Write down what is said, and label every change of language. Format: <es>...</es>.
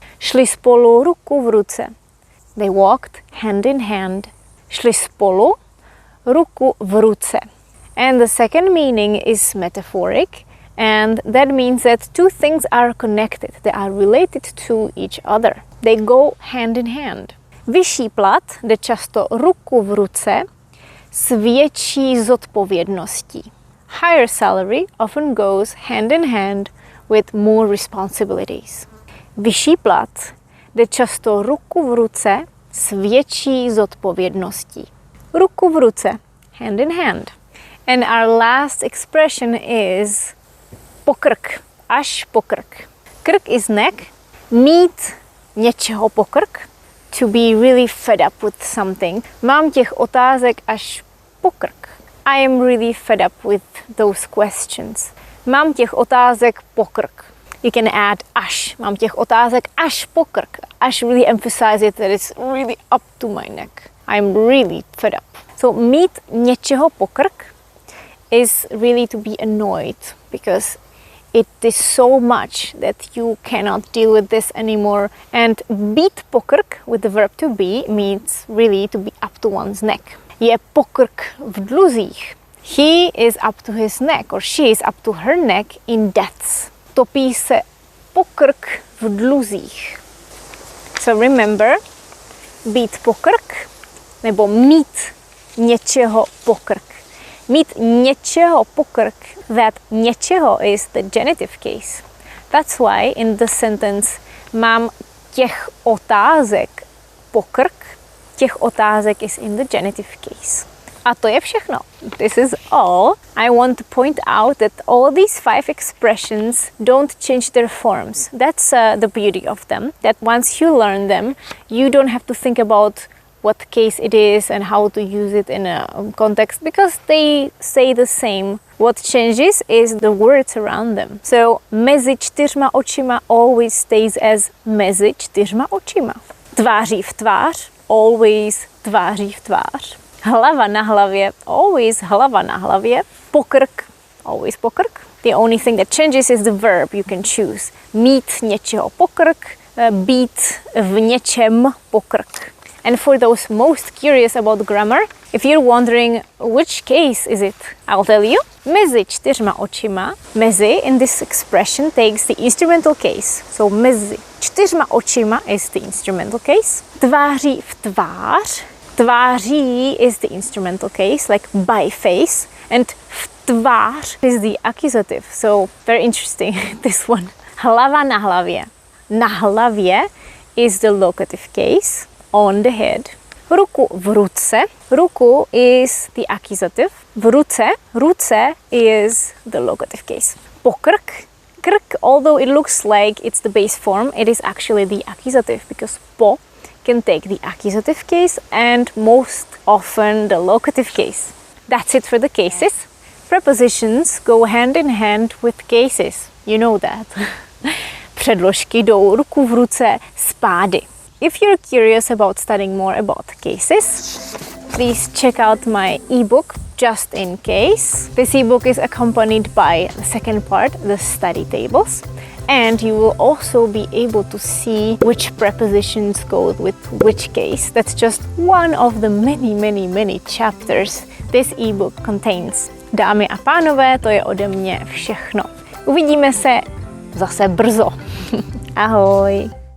<cs>Šli spolu ruku v ruce.</cs> <en>They walked hand in hand.</en> <cs>Šli spolu ruku v ruce.</cs> <en>And the second meaning is metaphoric, and that means that 2 things are connected. They are related to each other. They go hand in hand.</en> <cs>Vyšší plat jde často ruku v ruce s větší zodpovědností.</cs> <en>Higher salary often goes hand in hand with more responsibilities.</en> <cs>Vyšší plat jde často ruku v ruce s větší zodpovědností. Ruku v ruce,</cs> <en>hand in hand. And our last expression is</en> <cs>pokrk, až pokrk.</cs> <en>Krk is neck,</en> <cs>mít něčeho pokrk,</cs> <en>to be really fed up with something.</en> <cs>Mám těch otázek až pokrk.</cs> <en>I am really fed up with those questions.</en> <cs>Mám těch otázek pokrk.</cs> <en>You can add až.</en> <cs>Mám těch otázek až pokrk.</cs> <en>Až really emphasize it that it's really up to my neck. I'm really fed up. So</en> <cs>mít něčeho pokrk</cs> <en>is really to be annoyed because it is so much that you cannot deal with this anymore. And</en> <cs>být pokrk</cs> <en>with the verb to be means really to be up to one's neck.</en> <cs>Je pokrk v dluzích.</cs> <en>He is up to his neck or she is up to her neck in debts.</en> <cs>Topí se pokrk v dluzích.</cs> <en>So remember,</en> <cs>být pokrk nebo mít něčeho pokrk. Mít něčeho pokrk,</cs> <en>that něčeho is the genitive case. That's why in the sentence</en> <cs>mám těch otázek pokrk, těch otázek</cs> <en>is in the genitive case.</en> <cs>A to je všechno.</cs> <en>This is all. I want to point out that all these 5 expressions don't change their forms. That's the beauty of them. That once you learn them, you don't have to think about what case it is and how to use it in a context because they say the same. What changes is the words around them.</en> <cs>So mezi čtyřma očima</cs> <en>always stays as</en> <cs>mezi čtyřma očima. Tváří v tvář always tváří v tvář. Hlava na hlavě always hlava na hlavě. Pokrk always pokrk.</cs> <en>The only thing that changes is the verb you can choose.</en> <cs>Mít něčeho pokrk, být v něčem pokrk.</cs> <en>And for those most curious about grammar, if you're wondering which case is it, I'll tell you.</en> <cs>Mezi čtyřma očima,</cs> <en>mezi in this expression takes the instrumental case. So</en> <cs>mezi čtyřma očima</cs> <en>is the instrumental case.</en> <cs>Tváří v tvář,</cs> <en>tváří is the instrumental case, like by face. And</en> <cs>v tvář</cs> <en>is the accusative. So very interesting, this one.</en> <cs>Hlava na hlavě. Na hlavě</cs> <en>is the locative case. On the head.</en> <cs>Ruku v ruce.</cs> <en>Ruku is the accusative.</en> <cs>V ruce,</cs> <en>ruce is the locative case. Pokrk. Krk, although it looks like it's the base form, it is actually the accusative because po can take the accusative case and most often the locative case. That's it for the cases. Prepositions go hand in hand with cases. You know that.</en> <cs>Předložky jdou ruku v ruce s pády.</cs> <en>If you're curious about studying more about cases, please check out my ebook, Just in Case. This ebook is accompanied by the second part, the study tables, and you will also be able to see which prepositions go with which case. That's just one of the many chapters this ebook contains.</en> <cs>Dámy a pánové, to je ode mě všechno. Uvidíme se zase brzo. Ahoj!</cs>